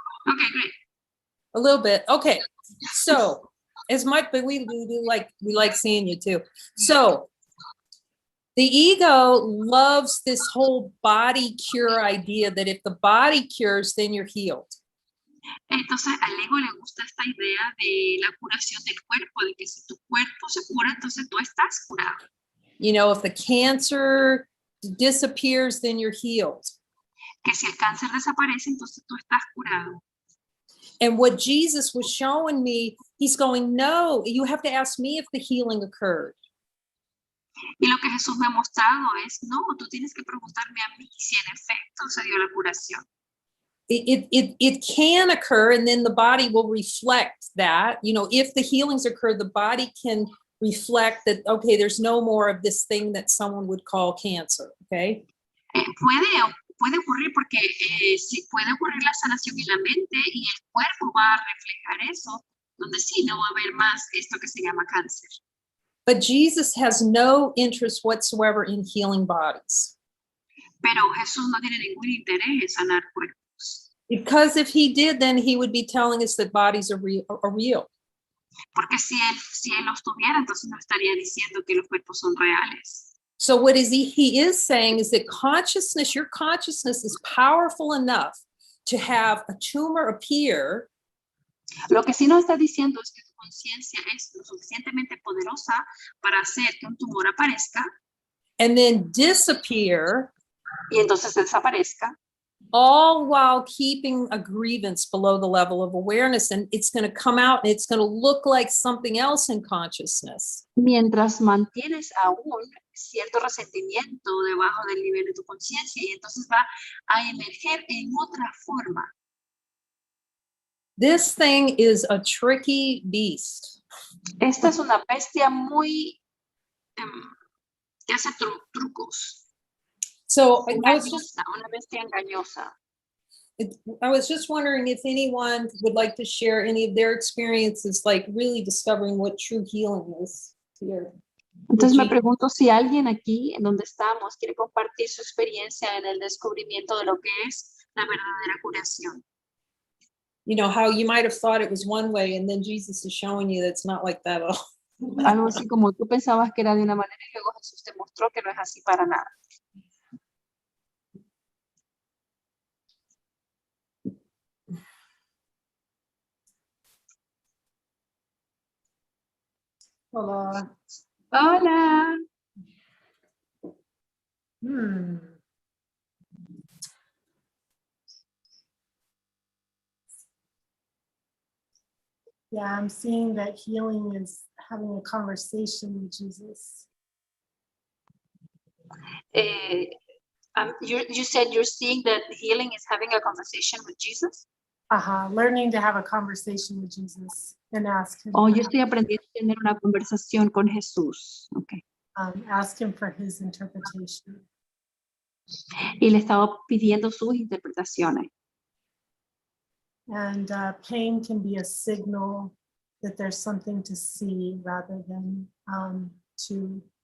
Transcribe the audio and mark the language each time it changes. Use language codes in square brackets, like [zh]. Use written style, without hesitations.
[en] Okay, great. A little bit. Okay, so. As much, but we like seeing you too. So the ego loves this whole body cure idea that if the body cures, then you're healed. [es] Entonces al ego le gusta esta idea de la curación del cuerpo, de que si tu cuerpo se cura, entonces tú estás curado. [en] You know, if the cancer disappears, then you're healed. [es] Que si el cáncer desaparece, entonces tú estás curado. [en] And what Jesus was showing me, he's going, no, you have to ask me if the healing occurred. [es] Y lo que Jesús me ha mostrado es, no, tú tienes que preguntarme a mí si en efecto se dio la curación. [en] It can occur, and then the body will reflect that. You know, if the healings occur, the body can reflect that, okay, there's no more of this thing that someone would call cancer, okay? [es] Puede ocurrir porque sí, puede ocurrir la sanación en la mente y el cuerpo va a reflejar eso, donde sí no va a haber más esto que se llama cáncer. [en] But Jesus has no interest whatsoever in healing bodies. [es] Pero Jesús no tiene ningún interés en sanar cuerpos. [en] Because if he did, then he would be telling us that bodies are real. [es] Porque si él los tuviera, entonces no estaría diciendo que los cuerpos son reales. [en] So what he is saying is that consciousness, your consciousness is powerful enough to have a tumor appear. [es] Lo que sí nos está diciendo es que tu conciencia es lo suficientemente poderosa para hacer que un tumor aparezca. [en] And then disappear. [es] Y entonces desaparezca. [en] All while keeping a grievance below the level of awareness. And it's going to come out and it's going to look like something else in consciousness. [es] Mientras mantienes aún cierto resentimiento debajo del nivel de tu conciencia y entonces va a emerger en otra forma. [en] This thing is a tricky beast. [es] Esta es una bestia muy que hace trucos. [en] So I was [es] Engañosa, una bestia engañosa. [en] just wondering if anyone would like to share any of their experiences, like really discovering what true healing is here. [es] Entonces me pregunto si alguien aquí, en donde estamos, quiere compartir su experiencia en el descubrimiento de lo que es la verdadera curación. [en] You know, how you might have thought it was one way, and then Jesus is showing you that it's not like that at all. [es] Algo así como tú pensabas que era de una manera y luego Jesús te mostró que no es así para nada. Hola. Hola. [en] Yeah, I'm seeing that healing is having a conversation with Jesus. You said you're seeing that healing is having a conversation with Jesus. Learning to have a conversation with Jesus and ask him. [es] Oh, yo estoy aprendiendo a tener una conversación con Jesús. [en] Okay. Ask him for his interpretation. [es] Y le estaba pidiendo sus interpretaciones. [en] And pain can be a signal that there's something to see rather than to.